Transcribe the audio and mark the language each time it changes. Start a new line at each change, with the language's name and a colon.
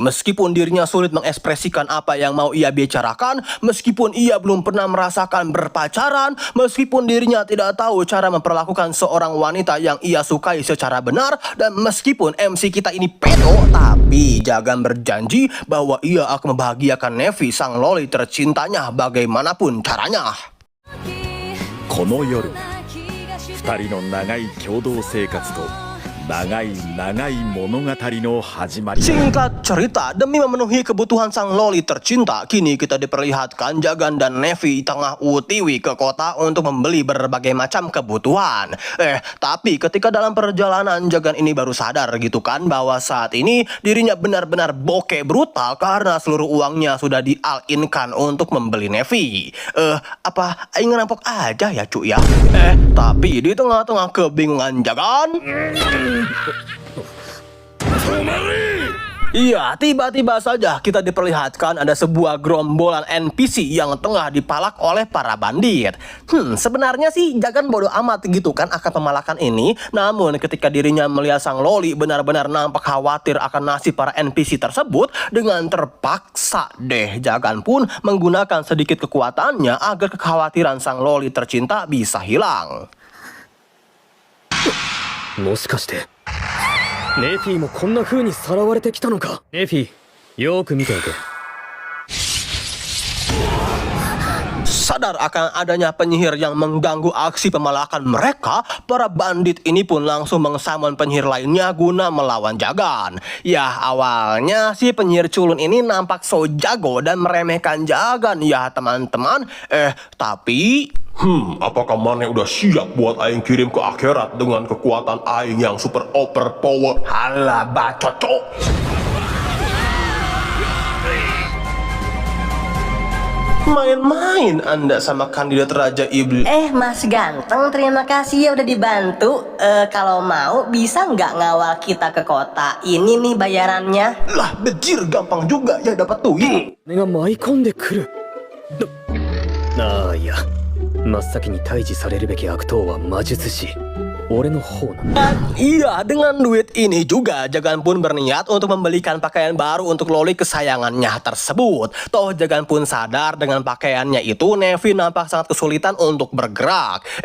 Indonesian: Meskipun dirinya sulit mengekspresikan apa yang mau ia bicarakan, meskipun ia belum pernah merasakan berpacaran, meskipun dirinya tidak tahu cara memperlakukan seorang wanita yang ia sukai secara benar, dan meskipun MC kita ini pedo, tapi Jagan berjanji bahwa ia akan membahagiakan Nevi, sang loli tercintanya, bagaimanapun caranya.
Japanese: この夜二人の長い共同生活と長い長い物語の始まり。
Indonesian: Singkat cerita, demi memenuhi kebutuhan sang loli tercinta, kini kita diperlihatkan Jagan dan Nevi tengah utiwi ke kota untuk membeli berbagai macam kebutuhan. Tapi ketika dalam perjalanan Jagan ini baru sadar gitu kan bahwa saat ini dirinya benar-benar bokeh brutal karena seluruh uangnya sudah di-all-in-kan untuk membeli Nevi. Apa aing ngerampok aja ya cuy ya? Tapi di tengah-tengah kebingungan Jagan, iya, tiba-tiba saja kita diperlihatkan ada sebuah gerombolan NPC yang tengah dipalak oleh para bandit. Sebenarnya sih Jagan bodoh amat gitu kan akan pemalakan ini. Namun ketika dirinya melihat sang loli benar-benar nampak khawatir akan nasib para NPC tersebut, dengan terpaksa deh Jagan pun menggunakan sedikit kekuatannya agar kekhawatiran sang loli tercinta bisa hilang.
Japanese: もしかしてネフィもこんな風にさらわれてきたのか。ネフィ、よく見ておけ。
Indonesian: Sadar akan adanya penyihir yang mengganggu aksi pemalakan mereka, para bandit ini pun langsung mengsummon penyihir lainnya guna melawan Jagan. Ya, awalnya si penyihir culun ini nampak so jago dan meremehkan Jagan ya teman-teman. Tapi apakah Mane udah siap buat Aing kirim ke akhirat dengan kekuatan Aing yang super overpower? halah bacot cok. Main-main Anda sama kandidat Raja Iblis. Mas Ganteng, terima kasih ya udah dibantu. Kalau mau bisa nggak ngawal kita ke kota ini nih bayarannya? Lah bejir, gampang juga ya dapat duit.
Japanese: 俺が舞い込んでくる。いや、真っ先に退治されるべき悪党は魔術師。俺の方なんだ。
Indonesian: Iya, dengan duit ini juga Jagan pun berniat untuk membelikan pakaian baru untuk loli kesayangannya tersebut. Toh Jagan pun sadar dengan pakaiannya itu Nevi nampak sangat kesulitan untuk bergerak.